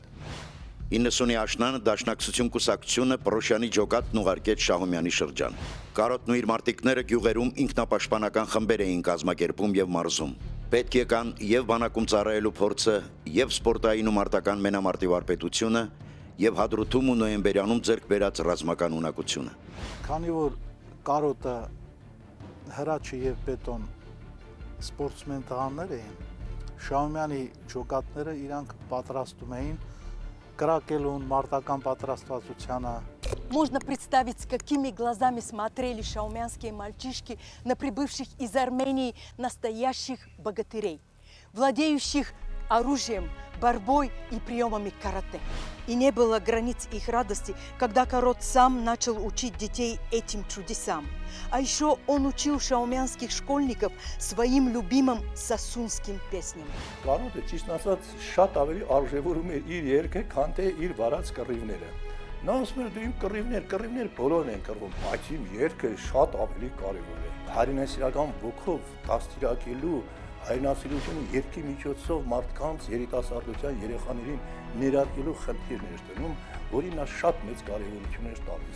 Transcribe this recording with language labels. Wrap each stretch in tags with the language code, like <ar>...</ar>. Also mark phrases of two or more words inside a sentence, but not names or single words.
<hy>90-ի աշնանը Դաշնակցություն կուսակցությունը Պրոշյանի ջոկատն ուղարկեց Շահումյանի շրջան։ Կարոտն ու իր մարտիկները գյուղերում ինքնապաշտպանական խմբեր էին կազմակերպում եւ մարզում։ Պետք եկան եւ բանակում ծառայելու փորձը, եւ սպորտային ու մարտական մենամարտի վարպետությունը, եւ Հադրութում ու նոյեմբերյանում ձեռք բերած ռազմական ունակությունը։ Քանի որ Կարոտը հրաչը եւ բետոն սպորտսմեն տղաներ էին, Շահումյանի ջոկատները իրանք պատրաստում էին կրակելուն, մարտական պատրաստվածությանը։</hy> <ru>Можно представить, с какими глазами смотрели шаумянские мальчишки на прибывших из Армении настоящих богатырей, владеющих оружием, борьбой и приемами карате. И не было границ их радости, когда Карот сам начал учить детей этим чудесам. А еще он учил шаумянских школьников своим любимым сасунским песням.</ru> <hy>Կարոտը ճիշտ ասած շատ ավելի արժևորում էր իր երգը, քան թե իր վարած կռիվները։ Նա ասում էր դու իմ կռիվներ բոլորն են կռվում, բայց իմ երգը շատ ավելի կարևոր է։ Հայրենասիրական ոգով դաստիարակելու հայրենասիրությունը երգի միջոցով մարդկանց երիտասարդության երեխաներին ներարկելու խնդիրն էր դնում, որին նա շատ մեծ կարևորություն էր տալիս։</hy>